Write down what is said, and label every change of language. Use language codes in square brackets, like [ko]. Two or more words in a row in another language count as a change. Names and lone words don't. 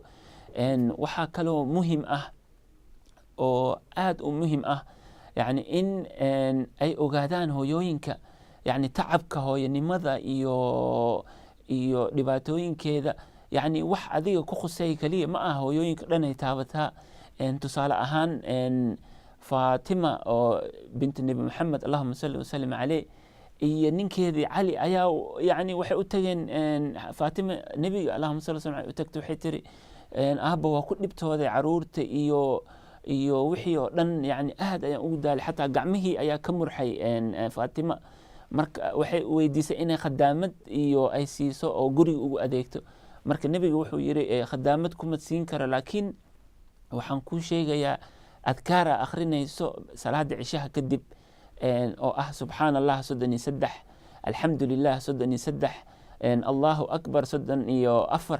[so] waxaa kaloo muhim ah oo aad u muhim ah yani in ay ogaadaan hooyooyinka yani tacabka hooyanimada iyo dhibaatooyinkeeda. yani wax adiga ku khusay kaliya ma aha, hooyooyinka dhan ay taabataa. tusaale ahaan Faatima oo binti Nabi Maxamed [ar] اللهم صل وسلم عليه [so] iyo ninkeedii Cali ayaa yani waxay u tageen Faatima nabiga [ar] اللهم صل وسلم عليه [so] u tagtay, waxay tiri aabba waa ku dhibtooday caruurta iyo wixii oo dhan, yani aad ayaan ugu daalay, xataa gacmihii ayaa ka murxay Faatima. marka waxay weydiisay inay khadaamad iyo ay siiso oo guriga ugu adeegto. marka nabiga wuxuu yiri khadaamad kuma siin kara, laakiin waxaan kuu sheegayaa adkaara akhrinayso salaada cishaha kadib oo ah subxaanallah 33, alxamdulilah 33, [ar] الله أكبر [so] 34.